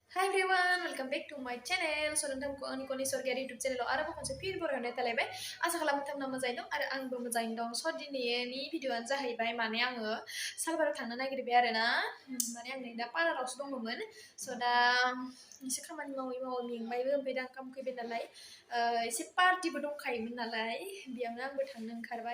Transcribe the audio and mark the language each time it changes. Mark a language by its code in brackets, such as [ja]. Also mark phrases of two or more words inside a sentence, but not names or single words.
[en] Hi everyone, welcome back to my channel. [brx] So नोंथांखौ आंनि कनि सरगियारि YouTube चेनेलाव आरोबाव खनसे फिन बरायनाय थालायबाय। आसा खालामो नोंथांमोना मोजाङै दं आरो आंबो मोजाङैनो दं। स' दिनैनि भिडिअ'आनो जाहैबाय माने आङो सालबाराव थांनो नागिरबाय आरोना। माने आं नै दा पार्लारावसो दङमोन। स' दा एसे खामानि मावै मावै मेंबायबो ओमफ्राय दा ओंखाम उखैबाय नालाय एसे पार्टिबो दंखायोमोन नालाय बेयावनो आंबो थांनो ओंखारबाय।